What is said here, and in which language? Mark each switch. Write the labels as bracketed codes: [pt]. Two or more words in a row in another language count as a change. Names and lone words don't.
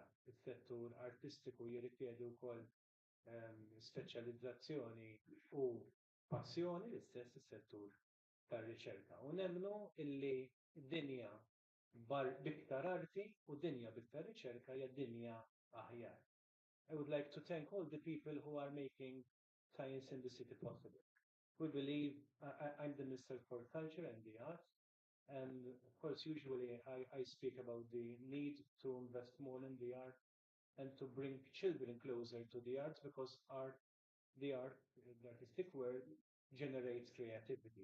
[mt] Is-settur artistiku jirrikjedi wkoll speċjalizzazzjoni u passjoni l-istess is-settur tar-riċerka. U nemmnu illi d-dinja biktar arti u dinja biktar riċerka hija dinja aħjar. [en] I would like to thank all the people who are making science in the city possible. We believe, I'm the Minister for Culture and the Arts, and of course usually I speak about the need to invest more in the art and to bring children closer to the arts because the artistic world generates creativity.